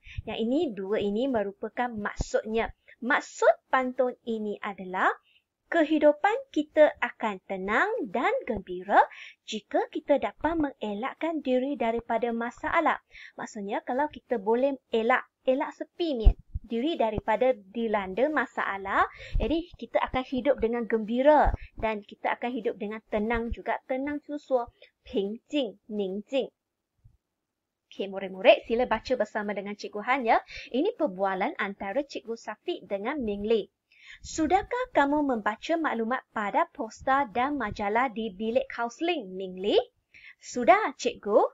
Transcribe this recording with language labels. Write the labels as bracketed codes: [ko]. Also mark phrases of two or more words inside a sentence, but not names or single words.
[ms] Yang ini, dua ini merupakan maksudnya. Maksud pantun ini adalah kehidupan kita akan tenang dan gembira jika kita dapat mengelakkan diri daripada masalah. Maksudnya, kalau kita boleh elak sepimian diri daripada dilanda masalah, jadi kita akan hidup dengan gembira dan kita akan hidup dengan tenang juga. Tenang itu suo, [zh] 平静, 宁静. [ms] Okey, murid-murid, sila baca bersama dengan Cikgu Han ya. Ini perbualan antara Cikgu Safiq dengan Ming Li. Sudahkah kamu membaca maklumat pada poster dan majalah di bilik kaunseling, Ming Li? Sudah, Cikgu.